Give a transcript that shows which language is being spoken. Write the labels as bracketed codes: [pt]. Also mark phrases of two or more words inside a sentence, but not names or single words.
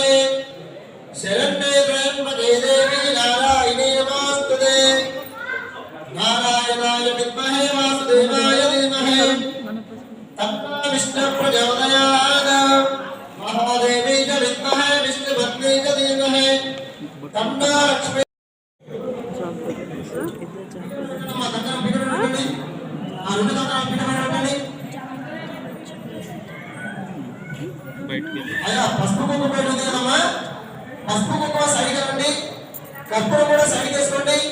[sa] शरण्ये त्र्यंबके देवी नारायणी नमोस्तुते नारायणाय विद्महे वासुदेवाय धीमहि तन्नो विष्णुः प्रचोदयात् महादेवी च विद्महे विष्णुपत्नी च धीमहि तन्नो लक्ष्मी [te] అయ్యా పసుపు కుంకుమ పెట్టుకుంది కదమ్మా, పసుపు కుంకుమ సరిగా రండి, కర్పూరం కూడా సరిగా వేసుకోండి.